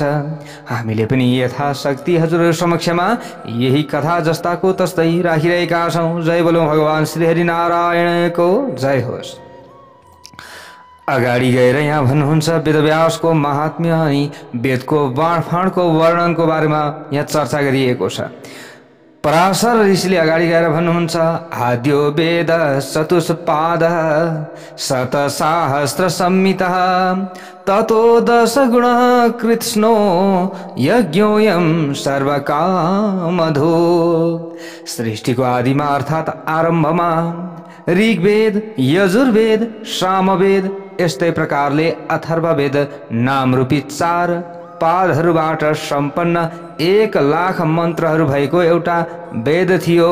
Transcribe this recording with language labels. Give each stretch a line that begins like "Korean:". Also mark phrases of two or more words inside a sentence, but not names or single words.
Nepali: हामीले पनि यथाशक्ति हजुरहरू समक्षमा यही कथा जस्ताको तस्तै राखिरहेका छौँ। जय बोलो भगवान श्री हरिनारायणको जय होस्। अगाडि गएर यहाँ भन्नुहुन्छ वेदव्यासको महात्म्य अनि वेदको बाँडफाँडको वर्णनको बारेमा यहाँ चर्चा गरिएको छ। पराशर ऋषिले अगाडि गएर भन्नुहुन्छ
Sanskrit: आद्यो वेद चतुष्पाद शतसाहस्र संहिता ततो दश गुण कृत्स्नो यज्ञोऽयं सर्वकामधो।
Nepali: सृष्टिको आदिमा अर्थात् आरम्भमा ऋग्वेद यजुर्वेद सामवेद यस्तै प्रकारले अथर्ववेद नामरूपी 4 पादहरूबाट सम्पन्न 1,00,000 मन्त्रहरू भएको एउटा वेद थियो।